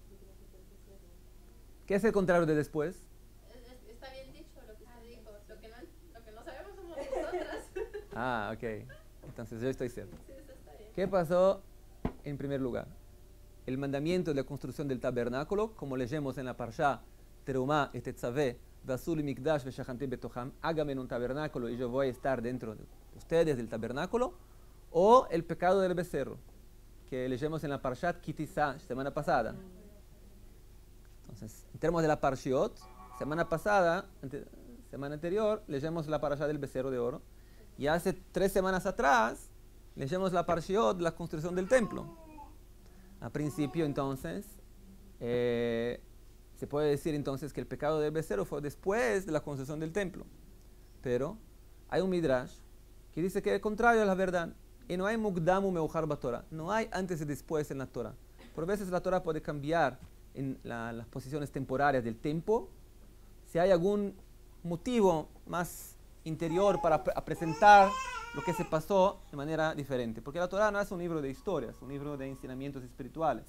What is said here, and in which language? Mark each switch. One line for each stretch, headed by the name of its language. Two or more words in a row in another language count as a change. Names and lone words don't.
Spanish: ¿Qué es el contrario de después? Está bien dicho lo que usted dijo. Lo que no sabemos somos nosotras. Ok. Entonces yo estoy cierto. Sí, eso está bien. ¿Qué pasó en primer lugar? El mandamiento de la construcción del tabernáculo, como leemos en la Parsha, Terumá et Tetzaveh,
Hebrew: Vasul y Mikdash veshachantim betoham,
Spanish: hágame en un tabernáculo y yo voy a estar dentro de ustedes del tabernáculo, o el pecado del becerro, que leemos en la Parshat Kitizá, semana pasada. Entonces, en términos de la Parshiot, semana pasada, semana anterior, leemos la Parsha del becerro de oro, y hace 3 semanas atrás, leemos la Parshiot, la construcción del templo. A principio, entonces, se puede decir entonces que el pecado del becerro fue después de la construcción del templo. Pero hay un midrash que dice que es contrario a la verdad. Y no hay
Hebrew: mukdamu meujar batorah.
Spanish: No hay antes y después en la Torah. Por veces la Torah puede cambiar en las posiciones temporarias del tiempo si hay algún motivo más interior para presentar lo que se pasó de manera diferente. Porque la Torah no es un libro de historias, un libro de enseñamientos espirituales.